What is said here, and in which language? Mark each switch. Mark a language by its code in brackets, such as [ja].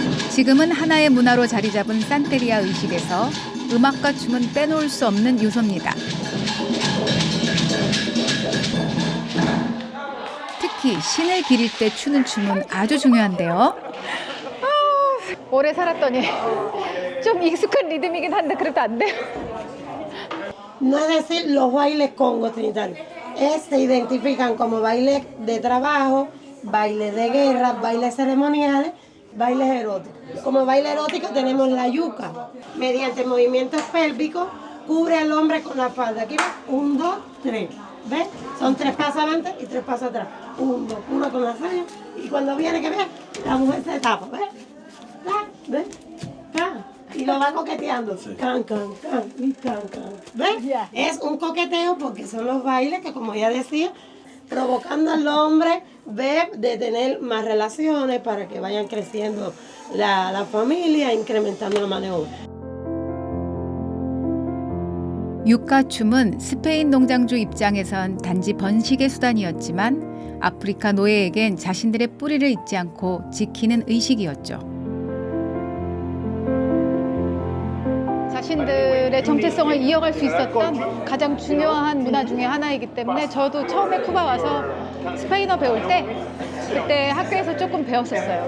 [ko] 지금은 하나의 문화로 자리 잡은 산테리아 의식에서 음악과 춤은 빼놓을 수 없는 요소입니다. 특히 신을 기릴 때 추는 춤은 아주 중요한데요. 오래 살았더니 좀 익숙한 리듬이긴 한데 그래도 안 돼요. [es] No es decir los bailes congo trinitarios, se identifican como bailes de trabajo, bailes de guerra, bailes ceremoniales, bailes eróticos. Como baile erótico tenemos la yuca, mediante movimientos pélvicos cubre al hombre con la falda. Aquí ves, 1, 2, 3, ¿ves? Son 3 pasos adelante y 3 pasos atrás. 1, 2, 1 con la saya y cuando viene que veas, la mujer se tapa, ¿ves? ¿Ves? Y lo va coqueteando. Can, can, can, y can, can. ¿Ves? Es un coqueteo porque son los bailes que, como ya decía, provocando al hombre de tener más relaciones para que vayan creciendo la familia, incrementando la mano de obra. [ko] 유카춤은 스페인 농장주 입장에선 단지 번식의 수단이었지만 아프리카 노예에겐 자신들의 뿌리를 잊지 않고 지키는 의식이었죠. 자신들의 정체성을 이어갈 수 있었던 가장 중요한 문화 중에 하나이기 때문에 저도 처음에 쿠바 와서 스페인어 배울 때 그때 학교에서 조금 배웠었어요.